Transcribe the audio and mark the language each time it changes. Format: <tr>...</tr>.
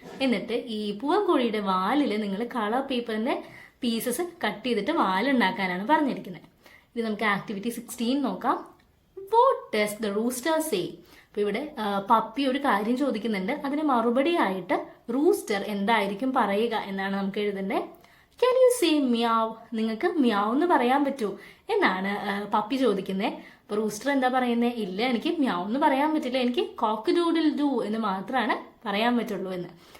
<ml>എന്നിട്ട് ഈ പൂവൻകോഴിയുടെ വാലിൽ നിങ്ങൾ കളർ പേപ്പറിന്റെ പീസസ് കട്ട് ചെയ്തിട്ട് വാലുണ്ടാക്കാനാണ് പറഞ്ഞിരിക്കുന്നത്. ഇത് നമുക്ക് ആക്ടിവിറ്റി 16 നോക്കാം.</ml> <en>What does the rooster say?</en> <ml>അപ്പൊ ഇവിടെ പപ്പി ഒരു കാര്യം ചോദിക്കുന്നുണ്ട്. അതിന് മറുപടി ആയിട്ട് റൂസ്റ്റർ എന്തായിരിക്കും പറയുക എന്നാണ് നമുക്ക് എഴുതേണ്ടത്.</ml> <en>Can you say meow?</en> <ml>നിങ്ങൾക്ക് മ്യാവ് എന്ന് പറയാൻ പറ്റുമോ എന്നാണ് പപ്പി ചോദിക്കുന്നത്. അപ്പൊ റൂസ്റ്റർ എന്താ പറയുന്നത്? ഇല്ല, എനിക്ക് മ്യാവ് എന്ന് പറയാൻ പറ്റില്ല, എനിക്ക് കോക്ക് ഡൂഡിൽ ഡു എന്ന് മാത്രമാണ് പറയാൻ പറ്റുള്ളൂ എന്ന്.</ml>